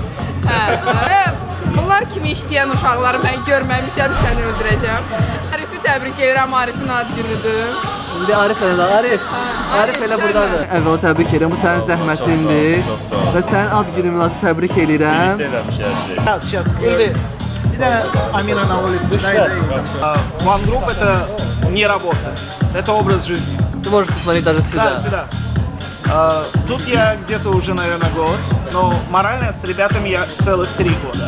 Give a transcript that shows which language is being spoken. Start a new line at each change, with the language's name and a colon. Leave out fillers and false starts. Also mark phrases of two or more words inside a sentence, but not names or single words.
Azerbaijani: Bunlar kimi işləyən uşaqları mən görməmişəm, səni öldürəcəm. Arifi təbrik edirəm, Arifin ad günüdür. İndi Arif elə, Arif. Arif elə buradadır. Əvvəla təbrik edirəm, bu sənin zəhmətindir. Və sənin ad gününü təbrik edirəm.
Russian: Сейчас, Ильды, Амина на улице. One Group это не работа, это образ жизни. Ты можешь посмотреть даже сюда. Да, сюда. Тут я где-то уже, наверное, год, но морально с ребятами я целых 3 года.